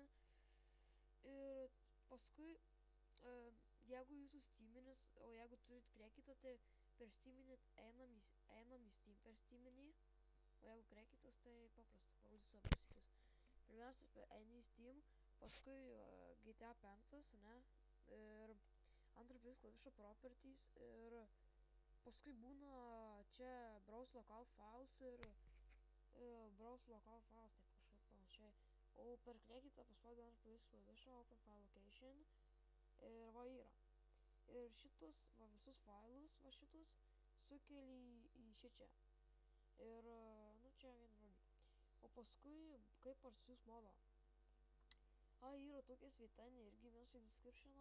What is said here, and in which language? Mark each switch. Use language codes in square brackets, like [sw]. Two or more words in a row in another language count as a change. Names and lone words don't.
[lt] Ir paskui, jeigu jūsų steaminis, o jeigu turit krekitą, tai per steaminį einam į Steam per steaminį, o jeigu krekitas, tai paprasta, parodysiu abu sykius. Pirmiausia, eini į Steam, paskui GTA 5, ne, ir antrą plis klavišą properties, ir paskui būna čia [en] browse local files [lt] ir [en] browse local files, [lt] taip kažkaip panašiai. O per krekitą paspaudžiu antrą plis klavišą [en] open file location [lt] ir va yra. Ir šitus, va visus failus, va šitus sukeli į šičia. Ir, nu čia vienu žodžiu. O paskui, kaip parsisiųs modą. Yra tokia svetainė, irgi mesiu į descriptioną.